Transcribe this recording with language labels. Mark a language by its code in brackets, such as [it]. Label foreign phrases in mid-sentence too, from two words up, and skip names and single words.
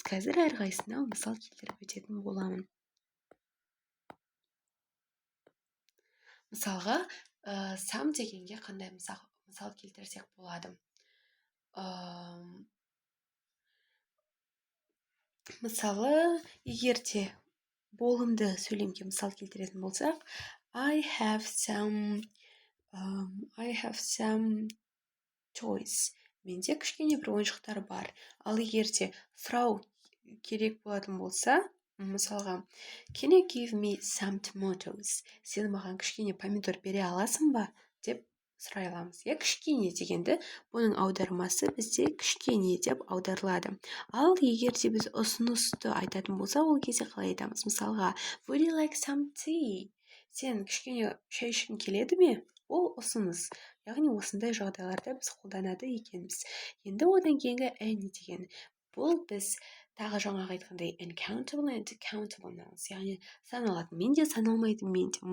[kk] Қазір әрқайсысына мысал келтіріп өтетін боламын. Мысалға, some дегенге қандай мысал келтірсек болады? Мысалы, егер де болымды сөйлемге мысал келтіретін болсақ, [en] I have some toys. [kk] Менде кішкене бір ойыншықтар бар. Ал егер де сұрау керек болатын болса, мысалға, [en] can you give me some tomatoes? [kk] Сен маған кішкене помидор бере аласың ба? Деп сұрай аламыз. Кішкене дегенді, бұның аудармасы бізде кішкене деп аударылады. Ал егер де біз ұсынысты айтатын болса, ол кезде қалай айтамыз? Мысалға, [en] would you like some tea? [kk] Сен кішкене шай ішкің келеді ме? Ол ұсыныс. Яғни осындай жағдайларда біз қолданады екенбіз. Енді одан кейінгі any деген. Бұл біз тағы жаңағы айтқандай [en] uncountable and countable nouns. [kk] Яғни саналатынмен де, саналмайтынмен де.